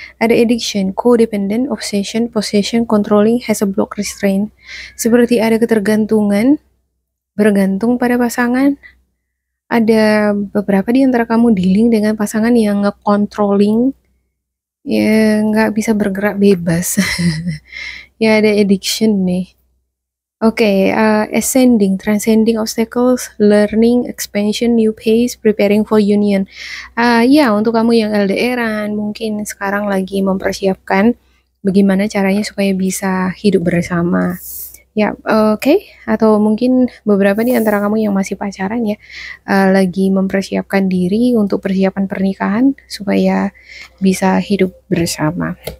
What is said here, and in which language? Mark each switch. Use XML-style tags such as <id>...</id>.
<id>Ada</id> <en>addiction, codependent, obsession, possession, controlling, has a block, restraint.</en> <id>Seperti ada ketergantungan, bergantung pada pasangan. Ada beberapa di antara kamu dealing dengan pasangan yang nge-controlling, ya nggak bisa bergerak bebas. Ya ada addiction nih.</id> <en>Oke, ascending, transcending obstacles, learning, expansion, new pace, preparing for union.</en> <id>Ya, untuk kamu yang LDR-an, mungkin sekarang lagi mempersiapkan bagaimana caranya supaya bisa hidup bersama. Ya, oke. Atau mungkin beberapa di antara kamu yang masih pacaran ya, lagi mempersiapkan diri untuk persiapan pernikahan supaya bisa hidup bersama.</id>